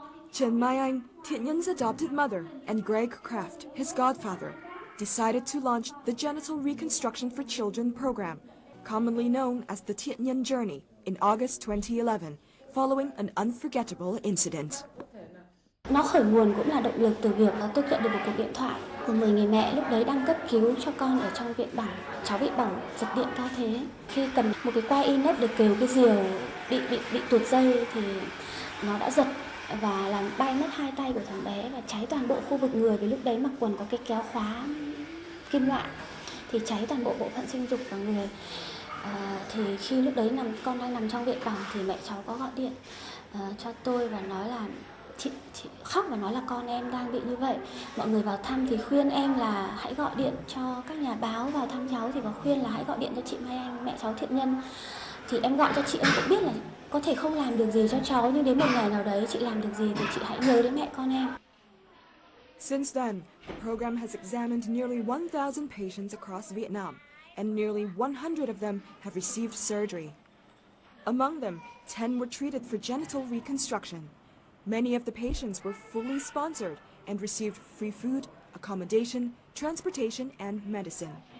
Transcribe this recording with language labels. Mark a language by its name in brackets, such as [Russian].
[English] Chen Mai Anh, Thiện Nhân adopted mother, and Greg Kraft, his godfather, decided to launch the Genital Reconstruction for Children program, commonly known as the Thiện Nhân Journey, in August 2011, following an unforgettable incident. [Vietnamese] Nó khởi nguồn cũng là động lực từ việc tôi nhận được một cuộc điện thoại của một người mẹ lúc đấy đang cấp cứu cho con ở trong viện bỏng. Cháu bị bỏng, giật điện cao thế. Khi cầm một cái quai inox để kêu cái diều bị tuột dây thì nó đã giật và làm bay mất 2 tay của thằng bé và cháy toàn bộ khu vực người. Vì lúc đấy mặc quần có cái kéo khóa kim loại thì cháy toàn bộ bộ phận sinh dục của người. Thì khi lúc đấy con đang nằm trong viện bỏng thì mẹ cháu có gọi điện cho tôi và nói là chị khóc và nói là con em đang bị như vậy. Mọi người vào thăm thì khuyên em là hãy gọi điện cho các nhà báo vào thăm cháu, thì có khuyên là hãy gọi điện cho chị Mai Anh, mẹ cháu Thiện Nhân. Thì em gọi cho chị, em cũng biết là có thể không làm được gì cho cháu, nhưng đến một ngày nào đấy chị làm được gì thì chị hãy nhớ đến mẹ con em. [English] Since then, the program has examined nearly 1,000 patients across Vietnam, and nearly 100 of them have received surgery. Among them, 10 were treated for genital reconstruction. Many of the patients were fully sponsored and received free food, accommodation, transportation, and medicine.